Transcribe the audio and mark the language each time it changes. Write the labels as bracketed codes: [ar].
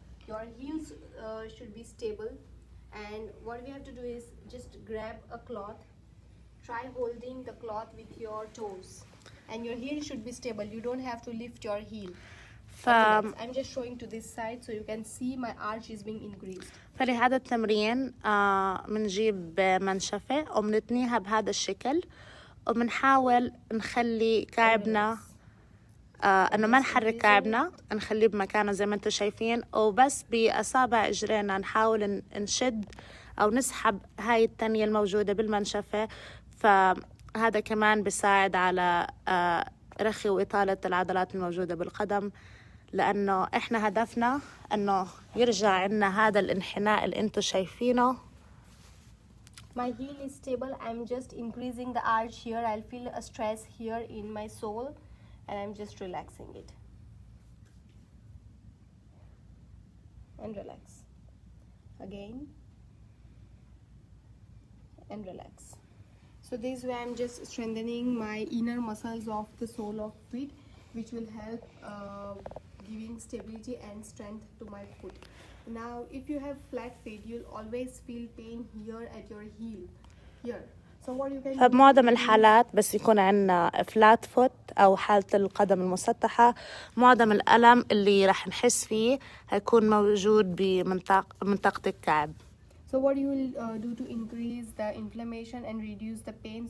[en] Your heels should be stable, and what we have to do is just grab a cloth. Try holding the cloth with your toes, and your heel should be stable. You don't have to lift your heel. I'm just showing to this side so you can see my arch is being increased. [ar] فلهذا التمرين بنجيب منشفة وبنتنيها بهذا الشكل وبنحاول نخلي كعبنا انه ما نحرك كعبنا، نخليه بمكانه زي ما انتم شايفين، وبس باصابع اجرينا نحاول نشد او نسحب هاي التنية الموجودة بالمنشفة. فهذا كمان بيساعد على رخي وإطالة العضلات الموجودة بالقدم، لأنه إحنا هدفنا أنه يرجع عنا هذا الانحناء اللي أنتم شايفينه. [en] My heel is stable. I'm just increasing the arch here. I'll feel a stress here in my sole, and I'm just relaxing it. And relax. Again. And relax. So this way I'm just strengthening my inner muscles of the sole of feet, which will help giving stability and strength to my foot. Now if you have flat feet, you'll always feel pain here at your heel, here. So what you can do, [ar] فبمعظم الحالات بس يكون عندنا فلات فوت أو حالة القدم المسطحة، معظم الألم اللي رح نحس فيه هيكون موجود بمنطقة الكعب. [en] So what you will do to increase the inflammation and reduce the pain?